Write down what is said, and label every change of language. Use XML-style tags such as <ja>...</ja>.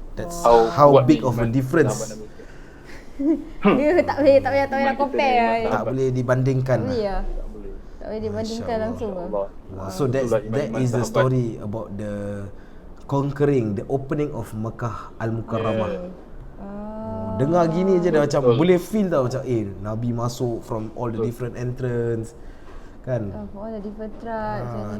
<en>that's how big of a difference.</en> <ms>Dia tak boleh nak compare. Tak boleh dibandingkan. Tak boleh dibandingkan langsung.</ms> <en>So that is the story about the conquering, the opening of Mekah Al-Mukarramah.</en> <ms>Dengar gini je dah macam boleh feel tau macam Nabi masuk</ms> <en>from all the different entrance</en> <ms>kan.</ms> <en>All the different tribes.</en>